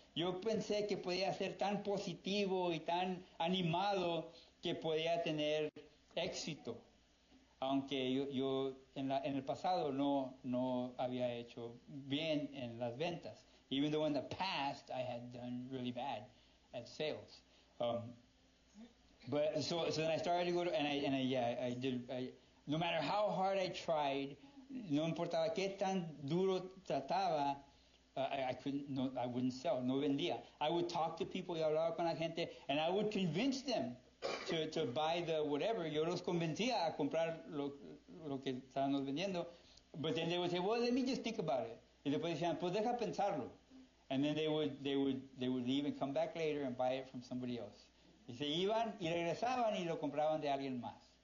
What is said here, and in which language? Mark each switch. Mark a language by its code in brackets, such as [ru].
[es] Yo pensé que podía ser tan positivo y tan animado que podía tener éxito, aunque yo en el pasado no había hecho bien en las ventas. [en] Even though in the past I had done really bad at sales. But so then I started to go to, I did. No matter how hard I tried, no importaba qué tan duro trataba, I wouldn't sell, no vendía. I would talk to people, y hablaba con la gente, and I would convince them to buy the whatever. [es] Yo los convencía a comprar lo que estábamos vendiendo. [en] But then they would say, well, let me just think about it. [es] Y después decían, pues deja pensarlo. [en] And then they would leave and come back later and buy it from somebody else. [es] Y se iban y regresaban y lo compraban de alguien más.